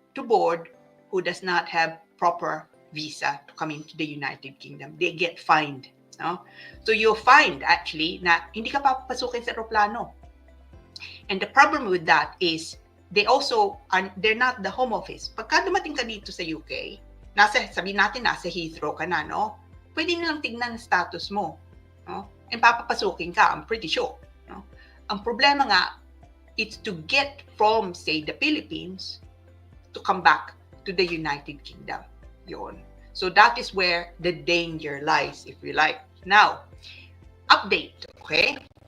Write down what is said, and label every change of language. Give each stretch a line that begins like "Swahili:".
English: to board who does not have proper visa to come into the United Kingdom. They get fined. No? So you'll find actually
Filipino: na hindi ka papapasukin sa aeroplano.
English: And the problem with that is they're not the home office.
Filipino: Pagka dumating ka dito sa UK, sabihin natin nasa Heathrow ka na, no? Pwede nilang tignan ang status mo. No?
English: And papapasukin ka, I'm pretty sure. No?
Filipino: Ang problema nga,
English: it's to get from, say, the Philippines to come back to the United Kingdom. Yun. So that is where the danger lies, if you like. Now, update, okay?